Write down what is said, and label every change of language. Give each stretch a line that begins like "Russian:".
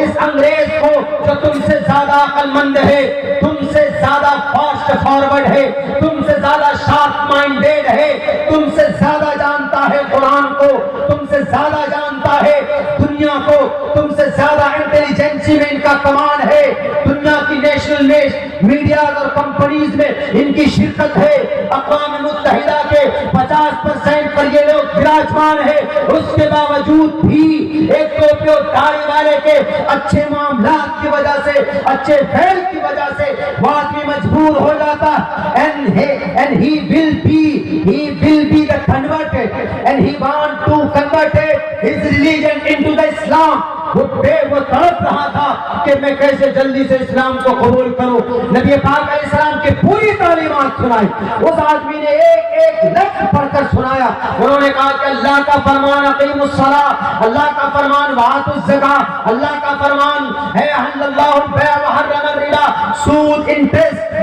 Hindi: इस अंग्रेज को जो तुमसे ज्यादा अक्लमंद है, तुमसे ज्यादा फास्ट फॉरवर्ड है, तुमसे ज्यादा शार्प माइंडेड है, तुमसे ज्यादा जानता है कुरान को, तुमसे ज्यादा जानता है दुनिया को, तुमसे ज्यादा इंटेलिजेंसी में इनका कमाल है, दुनिया की नेशनल मीडिया और कंपनीज में इनकी शिरकत है, अक़वाम मुत्तहिदा के 50% पर ये लोग विराजमान है। उसके बावजूद भी एक टोपी और दाढ़ी वाले के अच्छे मामलात की वजह से, अच्छे फेल की वजह से वो आदमी मजबूर हो जाता।
English: and he will be the converted and he want to convert his religion into the Islam।
Hindi: वो तड़प रहा था कि मैं कैसे जल्दी से इस्लाम को कबूल करूं। नबी पाक अलैहिस्सलाम की पूरी तालीमात सुनाई, उस आदमी ने एक एक लफ्ज़ पढ़कर सुनाया। उन्होंने कहा कि अल्लाह का फरमान अक़ीमुस्सलाह, अल्लाह का फरमान वातुज़ ज़कात, अल्लाह का फरमान है
Arabic: अहल्लल्लाहुल बैअ व हर्रमर रिबा,
Hindi: सूद, इंटरेस्ट।